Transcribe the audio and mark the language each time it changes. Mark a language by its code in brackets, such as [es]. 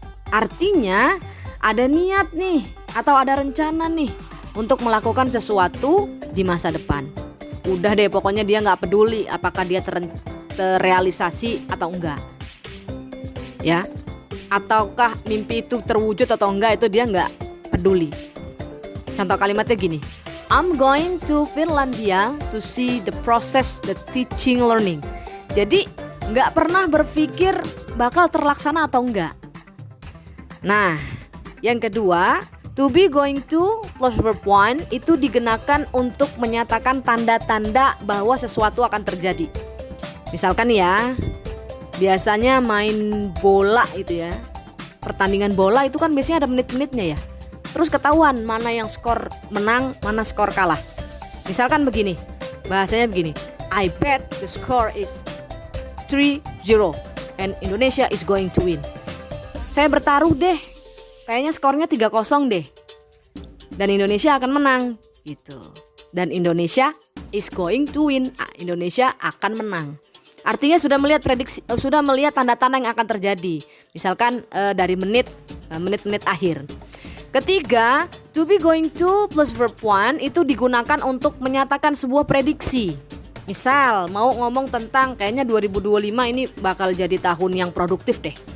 [id] Artinya ada niat nih atau ada rencana nih untuk melakukan sesuatu di masa depan. Udah deh, pokoknya dia nggak peduli apakah dia terrealisasi atau enggak, ya, ataukah mimpi itu terwujud atau enggak, itu dia nggak peduli. Contoh kalimatnya gini, [en] I'm going to Finlandia to see the process the teaching learning. [id] Jadi nggak pernah berpikir bakal terlaksana atau enggak. Nah, yang kedua, to be, going to plus verb 1 itu digunakan untuk menyatakan tanda-tanda bahwa sesuatu akan terjadi. Misalkan ya, biasanya main bola itu ya, pertandingan bola itu kan biasanya ada menit-menitnya ya. Terus ketahuan mana yang skor menang, mana skor kalah. Misalkan begini, bahasanya begini, [en] I bet the score is 3-0 and Indonesia is going to win. [id] Saya bertaruh deh, kayaknya skornya 3-0 deh. Dan Indonesia akan menang gitu. [en] Dan Indonesia is going to win. [id] Indonesia akan menang. Artinya sudah melihat prediksi, sudah melihat tanda-tanda yang akan terjadi. Misalkan dari menit-menit akhir. Ketiga, to be, going to plus verb 1 itu digunakan untuk menyatakan sebuah prediksi. Misal mau ngomong tentang kayaknya 2025 ini bakal jadi tahun yang produktif deh.